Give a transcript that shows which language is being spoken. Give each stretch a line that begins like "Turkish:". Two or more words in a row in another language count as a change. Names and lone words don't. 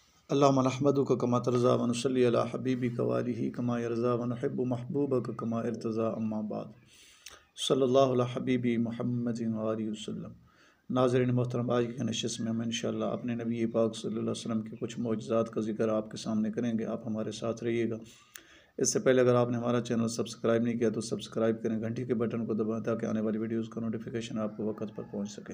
Arabic: اللہم نحمدک کما ترضی و نصلی علی حبیبک وآلہ کما یرضی و نحب محبوبک کما ارتضی اما بعد صلی اللہ علی حبیبی محمد وآلہ وسلم۔
Urdu: ناظرین محترم، آج کی نشست میں ہم انشاءاللہ اپنے نبی پاک صلی اللہ علیہ وسلم کے کچھ معجزات کا ذکر آپ کے سامنے کریں گے۔ آپ ہمارے ساتھ رہیے گا۔ اس سے پہلے اگر آپ نے ہمارا چینل سبسکرائب نہیں کیا تو سبسکرائب کریں، گھنٹی کے بٹن کو دبائیں تاکہ آنے والی ویڈیوز کا نوٹیفیکیشن آپ کو وقت پر پہنچ سکے۔